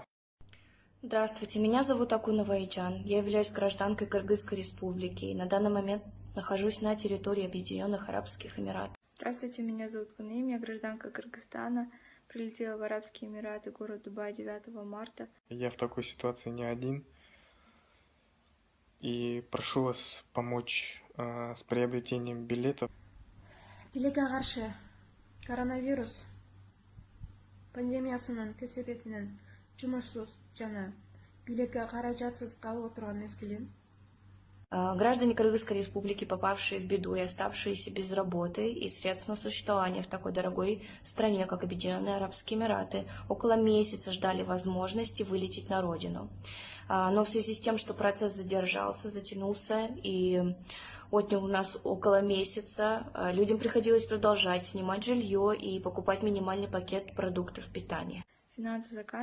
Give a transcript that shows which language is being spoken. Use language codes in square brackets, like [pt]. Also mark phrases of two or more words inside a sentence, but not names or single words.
[ru] Здравствуйте, меня зовут Акунова Айчан, я являюсь гражданкой Кыргызской республики и на данный момент нахожусь на территории Объединенных Арабских Эмиратов. Здравствуйте, меня зовут Куним, я гражданка Кыргызстана, прилетела в Арабские Эмираты, город Дубай 9 марта. Я в такой ситуации не один. И прошу вас помочь с приобретением билетов. [ky] Тилеге каршы коронавирус пандемиясынын кесепетинен жумушсуз жана билекке каражатсыз калып отурган мезгилин [ru] Граждане Кыргызской республики, попавшие в беду и оставшиеся без работы и средств на существование в такой дорогой стране, как Объединенные Арабские Эмираты, около месяца ждали возможности вылететь на родину. Но в связи с тем, что процесс задержался, затянулся и отнял у нас около месяца, людям приходилось продолжать снимать жилье и покупать минимальный пакет продуктов питания.